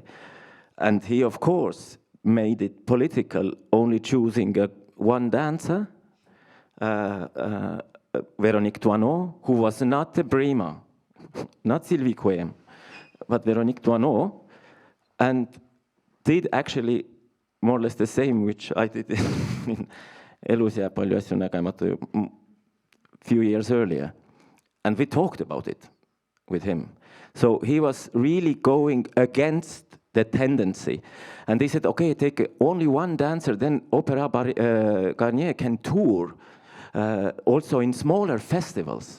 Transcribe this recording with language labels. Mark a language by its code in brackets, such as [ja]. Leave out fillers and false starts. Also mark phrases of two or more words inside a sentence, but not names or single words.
[en] And he, of course, made it political, only choosing one dancer, Véronique Toinot, who was not a prima, not Sylvie Quem, but Véronique Toinot, and did actually more or less the same, which I did in Elus jääb palju asju nägemata few years earlier. And we talked about it with him. So he was really going against the tendency. And they said, okay, take only one dancer, then Opéra Garnier can tour also in smaller festivals.